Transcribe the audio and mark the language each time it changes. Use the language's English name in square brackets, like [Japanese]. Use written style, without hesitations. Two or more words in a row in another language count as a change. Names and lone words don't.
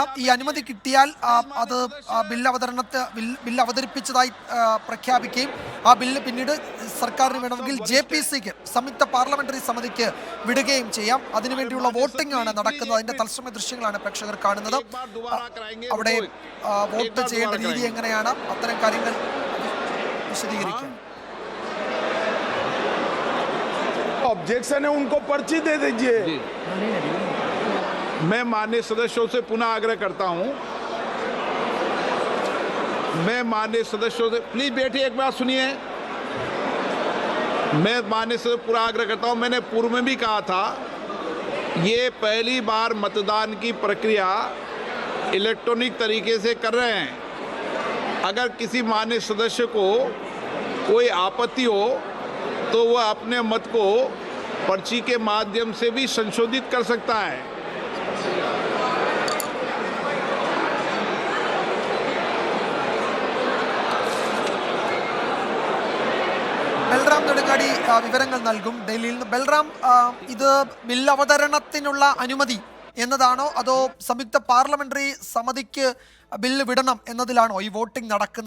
[Malayalam] ഈ അനുമതി കിട്ടിയാൽ അത് ബില്ല് അവതരിപ്പിച്ചതായി പ്രഖ്യാപിക്കുകയും ആ ബില്ല് പിന്നീട് സർക്കാരിന് വേണമെങ്കിൽ JPCക്ക് സംയുക്ത പാർലമെന്ററി സമിതിക്ക് വിടുകയും ചെയ്യാം. അതിനുവേണ്ടിയുള്ള വോട്ടിംഗ് ആണ് നടക്കുന്നത്. അതിന്റെ തത്സമയ ദൃശ്യങ്ങളാണ് പ്രേക്ഷകർ കാണുന്നത്. അവിടെ വോട്ട് ചെയ്യേണ്ട രീതി എങ്ങനെയാണ്, അത്തരം കാര്യങ്ങൾ വിശദീകരിക്കാം. [Hindi] ऑब्जेक्शन है उनको पर्ची दे दीजिए। मैं माननीय सदस्यों से पुनः आग्रह करता हूं, मैं माननीय सदस्यों से प्लीज बैठिए, एक बात सुनिए। मैं माननीय सदस्य पूरा आग्रह करता हूं, मैंने पूर्व में भी कहा था ये पहली बार मतदान की प्रक्रिया इलेक्ट्रॉनिक तरीके से कर रहे हैं। अगर किसी माननीय सदस्य को कोई आपत्ति हो तो वह अपने मत को पर्ची के माध्यम से भी संशोधित कर सकता है। [Malayalam] ബൽറാം നെടുങ്ങാടി വിവരങ്ങൾ നൽകും ഡൽഹിയിൽ നിന്ന്. ബൽറാം, ഇത് ബില്ല് അവതരണത്തിനുള്ള അനുമതി എന്നതാണോ അതോ സംയുക്ത പാർലമെന്ററി സമിതിക്ക് ബില്ല് വിടണം എന്നതിലാണോ ഈ വോട്ടിംഗ് നടക്കുന്നത്?